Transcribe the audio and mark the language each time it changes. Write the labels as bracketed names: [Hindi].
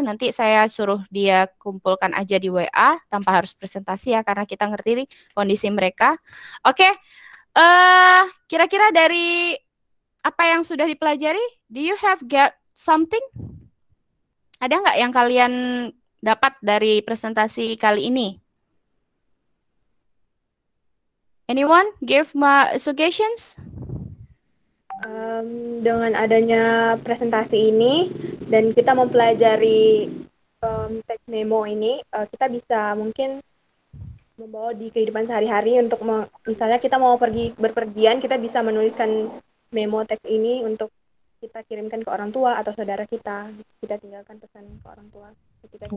[Indonesian] Nanti saya suruh dia kumpulkan aja di WA tanpa harus presentasi ya karena kita ngerti kondisi mereka. Oke. Kira-kira dari apa yang sudah dipelajari, [English] do you have get something? [Indonesian] Ada nggak yang kalian dapat dari presentasi kali ini? [English] Anyone give my suggestions? [Indonesian] Dengan adanya presentasi ini dan kita mempelajari teks memo ini, kita bisa mungkin membawa di kehidupan sehari-hari untuk misalnya kita mau berpergian, kita bisa menuliskan memo teks ini untuk kita kirimkan ke orang tua atau saudara kita tinggalkan pesan ke orang tua ketika kita